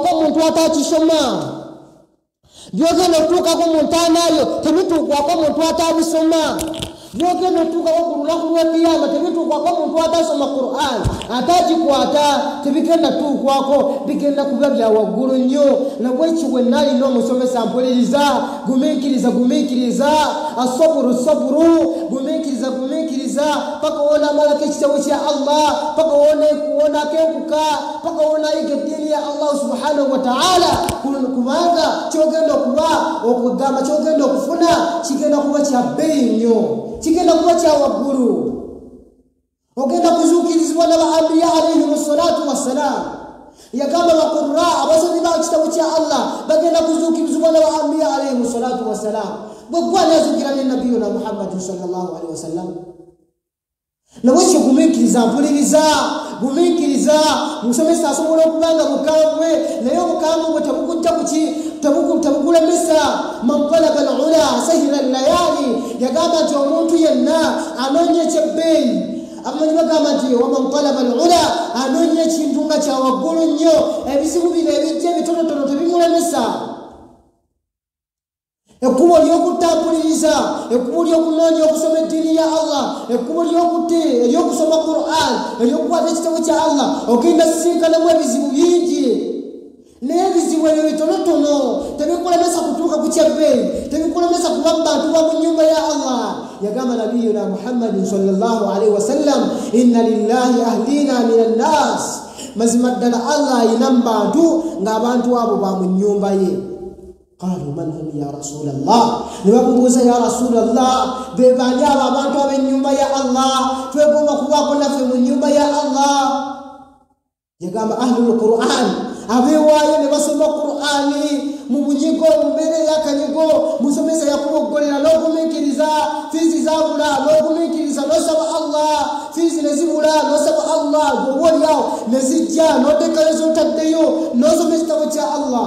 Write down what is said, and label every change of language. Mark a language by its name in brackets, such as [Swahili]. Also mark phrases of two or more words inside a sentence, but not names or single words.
[Ganda] omuntu atakisoma byogenda otuukako mu ntaanayo tebituukwako omuntu atabisoma byogenda otuukako ku lunaku lw'ekiyama tebituukwako omuntu atasoma Qur'an atagikwata tebigenda tuukwako bigenda kuba bya waggulu nnyo nabwekyo bwe nalina omusomesa mpuliriza gumiikiriza asaburu gumiikiriza paka wona amalako ekitabo kya Allah paka wona akenkuka paka wona ayiga eddiini ya [Arabic] الله سبحانه وتعالى [Ganda] kubanga kyogenda okugamba kyogenda okufuna kigenda kuba kya bbeeyi nnyo kigenda kuba kya waggulu ogenda kuzuukirizibwa n'abaambiya [Arabic] عليهم الصلاة والسلام [Ganda] yagamba baqurra abasomi ba kitabo kya Allah bagenda kuzuukirizibwa n'abaambiya [Arabic] عليهم الصلاة والسلام [Ganda] bwe gwani azuukira ne nabiyuna [Arabic] محمد صلى الله عليه وسلم [Ganda] nabwekyo gumiikiriza musomesa asobola okubanga mukambwe naye obukambwe bwe tebukujja tebukulemesa [Arabic] من طلب العلا سهر الليالي [Ganda] yagamba nti omuntu yenna anoonya ekyebbeeyi abamanyi bagamba nti [Arabic] ومن طلب العلا [Ganda] anoonya ekintu nga kya waggulu nnyo ebizibu bino ebijja ebitonotono tebimulemesa ekkubo ly'okutambuliriza ekkubo ly'okunoonya okusoma eddiini ya Allah ekkubo ery'okusoma Qur'an ery'okukwata ekitabo kya Allah ogenda sisinkanamu ebizibu bingi n'ebizibu ebyo bitonotono tebikulemesa kutuuka ku kyebbeeyi, tebikulemesa kuba mu bantu ba mu nnyumba ya Allah. Yagamba nabiyuna [Arabic] محمد صلى الله عليه وسلم، إن لله أهلين من الناس, [Ganda] mazima ddala Allah ayina mu bantu ng'abantu abo ba mu nnyumba ye. [Arabic] قالوا من هم يا رسول الله, [Ganda] ne bamubuuza [Arabic] يا رسول الله, [Ganda] be bani abo abantu ab'ennyumba ya Allah twegomba kubaako naffe mu nnyumba ya Allah? Yagamba [Arabic] أهل القرآن, [Ganda] abewaayo ne basoma Qur'ani mu bunyigo, mu mbeera y'akanyigo, musomesa yakuboggolera n'ogumiikiriza, fiizi zaabula n'ogumiikiriza n'osaba Allah, fiizi ne zibula n'osaba Allah, gweoboolyawo ne zijja n'odekayo z'otaddeyo n'osoma ekitabo kya Allah.